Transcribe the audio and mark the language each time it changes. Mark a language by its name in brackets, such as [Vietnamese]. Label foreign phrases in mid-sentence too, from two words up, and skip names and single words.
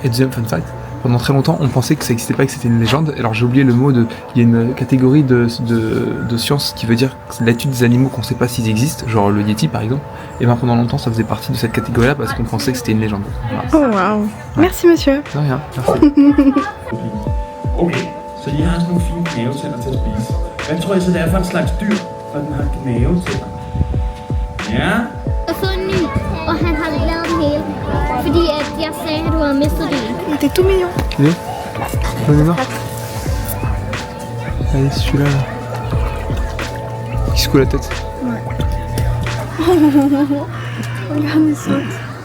[French] Et deuxième [English] fun fact, [French] pendant très longtemps, on pensait que ça n'existait pas, que c'était une légende. Alors j'ai oublié le mot de... Il y a une catégorie de science qui veut dire que c'est l'étude des animaux qu'on sait pas s'ils existent, genre le Yeti par exemple. Et ben pendant longtemps, ça faisait partie de cette catégorie-là parce qu'on pensait que c'était une légende. Voilà. Oh waouh. Merci monsieur. De rien, merci. [Danish] Okay, så de har sådan nogle fine knævetænder til at spise. Hvad tror I så det er for en slags dyr, når den har knævetænder? Ja? Og så en ny, og han har lavet den hele. Fordi at jeg sagde, at du havde mistet det. [French] Il était tout mignon. Allez, donnez-moi. Allez, celui-là. Là. Qui secoue la tête. Ouais. Regarde, il saute.